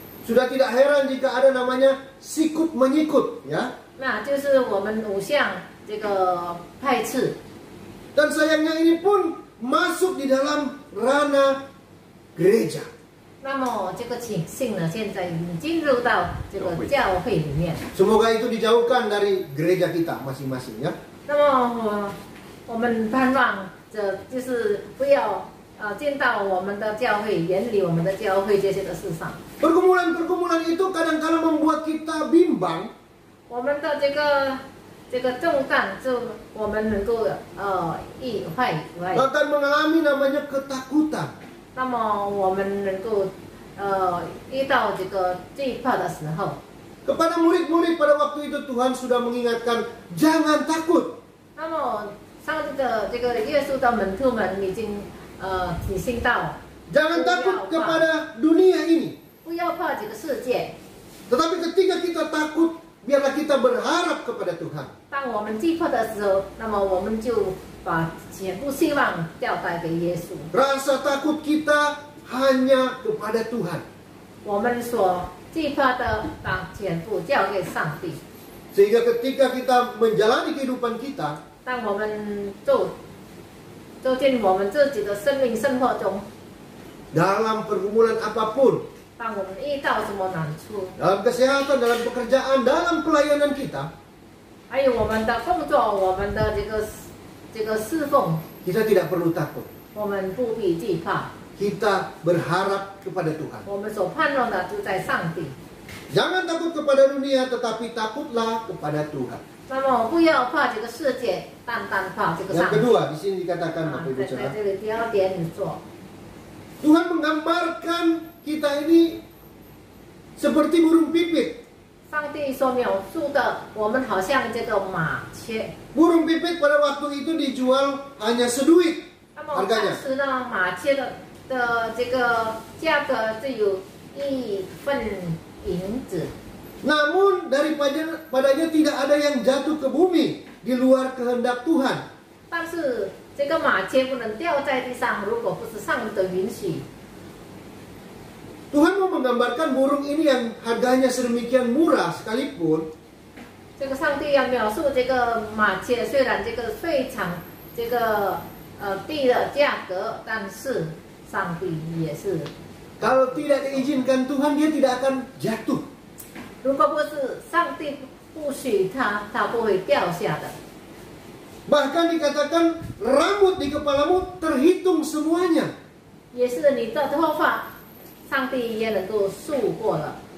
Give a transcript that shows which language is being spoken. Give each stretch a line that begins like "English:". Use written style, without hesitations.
Indonesian: Sudah tidak heran jika ada namanya sikut menyikut, ya.
Chinese: 那就是我们偶像这个派次，
Indonesian: Dan sayangnya ini pun masuk di dalam ranah gereja.
Chinese: 那么这个情形呢，现在已经进入到这个教会里面。
Indonesian: Semoga itu dijauhkan dari gereja kita masing-masing, ya.
Chinese: 那么我们盼望着就是不要进到我们的教会，远离我们的教会这些的事上。
Indonesian: Pergumulan-pergumulan itu kadang-kala membuat kita bimbang.
Chinese: 我们的这个重担，就我们能够意坏。
Indonesian: Bahkan mengalami namanya ketakutan.
Chinese: 那么我们能够遇到这个惧怕的时候，
Indonesian: Kepada murid-murid pada waktu itu Tuhan sudah mengingatkan, jangan takut.
Chinese: 那么上帝的这个耶稣的门徒们已经提醒到，
Indonesian: Jangan takut kepada dunia ini.
Chinese: 不要怕这个世界。
Indonesian: Tetapi ketika kita takut, biarlah kita berharap kepada Tuhan.
Chinese: 当我们惧怕的时候，那么我们就把全部希望交代给耶稣。
Indonesian: Rasa takut kita hanya kepada Tuhan.
Chinese: 我们所惧怕的，全部交给上帝。
Indonesian: Sehingga ketika kita menjalani kehidupan kita,
Chinese: 当我们走进我们自己的生命生活中，
Indonesian: dalam pergumulan apapun,
Chinese: 当我们遇到什么难处，
Indonesian: dalam kesehatan, dalam pekerjaan, dalam pelayanan kita,
Chinese: 还有我们的工作，我们的这个侍奉，
Indonesian: kita tidak perlu takut.
Chinese: 我们不必惧怕。
Indonesian: Kita berharap kepada Tuhan.
Chinese: 我们所盼望的就在上帝。
Indonesian: Jangan takut kepada dunia, tetapi takutlah kepada Tuhan.
Chinese: 那么不要怕这个世界，单单怕这个
Indonesian: Yang
Chinese: 上帝。
Indonesian: kedua, di sini dikatakan 啊 Bapak Ibu
Chinese: 在
Indonesian: Saudara,
Chinese: 这里第二点你做，
Indonesian: Tuhan menggambarkan kita ini seperti burung pipit.
Chinese: 上帝所描述的，我们好像这个麻雀。
Indonesian: Burung pipit pada waktu itu dijual hanya seduit
Chinese: 那么当
Indonesian: harganya.
Chinese: 时呢，麻雀的这个价格只有1份银子。
Indonesian: Namun padanya tidak ada yang jatuh ke bumi di luar kehendak Tuhan.
Chinese: 但是这个麻雀不能掉在地上，如果不是上帝的允许。
Indonesian: Tuhan mau menggambarkan burung ini yang harganya sedemikian murah sekalipun,
Chinese: 这个上帝要描述这个麻雀，虽然这个非常低的价格，但是上帝也是，
Indonesian: kalau tidak diizinkan Tuhan dia tidak akan jatuh.
Chinese: 如果不是上帝不许它，它不会掉下的。
Indonesian: Bahkan dikatakan rambut di kepalamu terhitung semuanya.
Chinese: 也是你的头发，上帝也能够数过了。